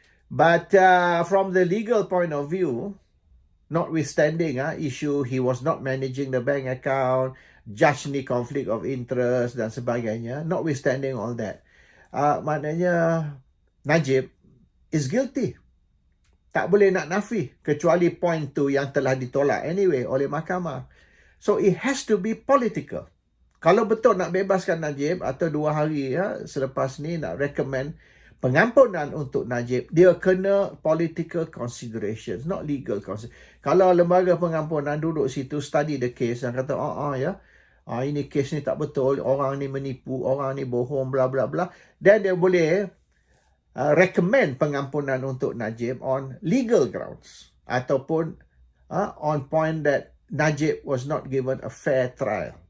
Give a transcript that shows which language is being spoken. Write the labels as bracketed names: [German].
[English] But from the legal point of view, notwithstanding issue he was not managing the bank account, judge ni conflict of interest [Malay] dan sebagainya, [English] notwithstanding all that, [Malay] maknanya [English] Najib is guilty. [Malay] Tak boleh nak nafi kecuali point tu yang telah ditolak anyway oleh mahkamah. [English] So it has to be political. [Malay] Kalau betul nak bebaskan Najib atau 2 hari selepas ni nak recommend pengampunan untuk Najib, dia kena [English] political considerations, not legal considerations. [Malay] Kalau lembaga pengampunan duduk situ [English] study the case [Malay] dan kata ini case ni tak betul, orang ni menipu, orang ni bohong, bla bla bla, then dia boleh recommend pengampunan untuk Najib [English] on legal grounds [Malay] ataupun [English] on point that Najib was not given a fair trial.